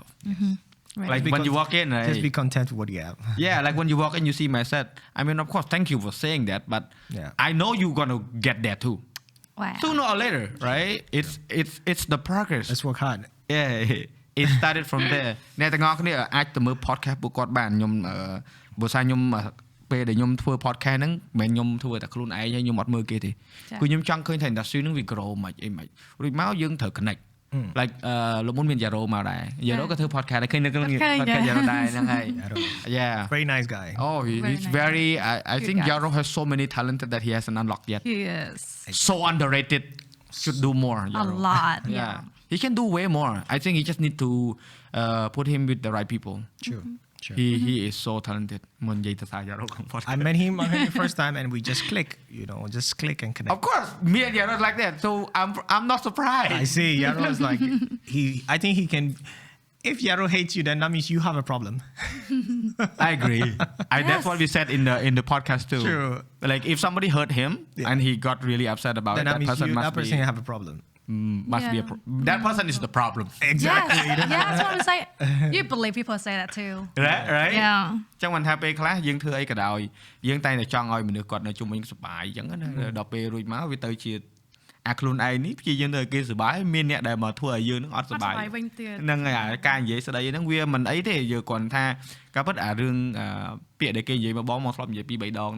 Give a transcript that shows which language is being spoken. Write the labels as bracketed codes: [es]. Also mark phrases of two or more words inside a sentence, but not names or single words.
[en] Right. like when you walk in right Just be content with what you have. yeah like when you walk in you see my set I mean of course thank you for saying that but Yeah. I know you're gonna get there too Wow. sooner or later right it's the progress Let's work hard. yeah it started from there [km] អ្នកទាំងអស់គ្នាអាចទៅមើល podcast ពួកគាត់បានខ្ញុំបើថាខ្ញុំពេលដែលខ្ញុំធ្វើ podcast ហ្នឹងមិនមែនខ្ញុំធ្វើតែខ្លួនឯងហើយខ្ញុំអត់មើលគេទេគឺខ្ញុំចង់ឃើញថា industry ហ្នឹងវា grow មិនអីមិនរួចមកយើងត្រូវ [en] connect like [km] លោកមុនមាន Yaro មកដែរ Yaro ក៏ធ្វើ podcast ដែរឃើញនៅក្នុង podcast Yaro ដែរហ្នឹងហើយ yeah [en] Very nice guy. oh he's very I think Yaro has so many talent that he hasn't unlocked yet He is. so underrated should do more A Yaro. lot. yeah he can do way more I think he just need to put him with the right people True. Sure. he is so talented [km] មុននិយាយទៅថា Yaro ក្នុង podcast [en] I met him the first time and we just click, just click and connect. of course me and Yaro like that so I'm not surprised I see. Yaro is like I think he can. If Yaro hates you, then that means you have a problem. I agree that's what we said in the podcast too True. like if somebody hurt him and he got really upset about Then it that means that must person be have a problem. must be that person is the problem Exactly. Yes. Yeah, that's what I'm saying. You believe people say that too. right Yeah. [km] ចឹងមិនថាពេលខ្លះយើងធ្វើអីក៏ដោយយើងតែងតែចង់ឲ្យមនុស្សគាត់នៅជុំវិញសុបាយអញ្ចឹងណាដល់ពេលរួចមកវាទៅជាអាខ្លួនឯងនេះព្យាយាមទៅឲ្យគេសុបាយមានអ្នកដែលមកធ្វើឲ្យយើងនឹងអត់សុបាយ វិញទៀត ហ្នឹងហើយការនិយាយស្ដីហ្នឹងវាមិនអីទេយើងគ្រាន់ថាការពិតអារឿងពាក្យដែលគេនិយាយមកបងមកធ្លាប់និយាយពី3ដង